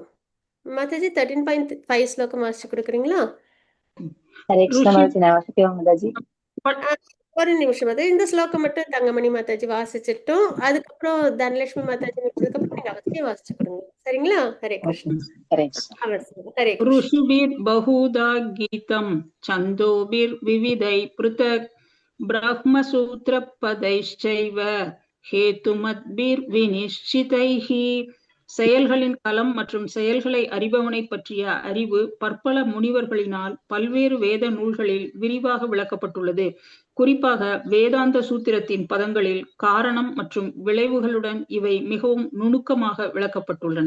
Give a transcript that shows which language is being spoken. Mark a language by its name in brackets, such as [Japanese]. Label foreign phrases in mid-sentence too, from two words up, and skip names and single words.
[Tamil] மாதாஜி 13.5 ஸ்லோகம் வாசிச்சு கொடுக்குறீங்களா? ஹரே கிருஷ்ண மாதாஜி, நான் வாசிக்கவா மாதாஜி? ஒரு நிமிஷம். இந்த ஸ்லோகம் மட்டும் தங்கமணி மாதாஜி வாசிச்சிட்டோம். அதுக்கப்புறம் தனலட்சுமி மாதாஜி முடிச்சதுக்கப்புறம் நீங்க அவசியம் வாசிச்சு கொடுங்க. சரிங்களா? ஹரே கிருஷ்ண. ஹரே கிருஷ்ண. ஹரே கிருஷ்ண. [Sanskrit] ऋषिभिर् बहुधा गीतं छन्दोभिर्विविधैः पृथक् ब्रह्मसूत्रपदैश्चैव हेतुमद्भिर्विनिश्चितैः. [Tamil] செயல்களின் களம் மற்றும் செயல்களை அறிபவனை பற்றிய அறிவு பற்பல முனிவர்களினால் பல்வேறு வேத நூல்களில் விரிவாக விளக்கப்பட்டுள்ளது. குறிப்பாக வேதாந்த சூத்திரத்தின் பதங்களில் காரணம் மற்றும் விளைவுகளுடன் இவை மிகவும் நுணுக்கமாக விளக்கப்பட்டுள்ளன.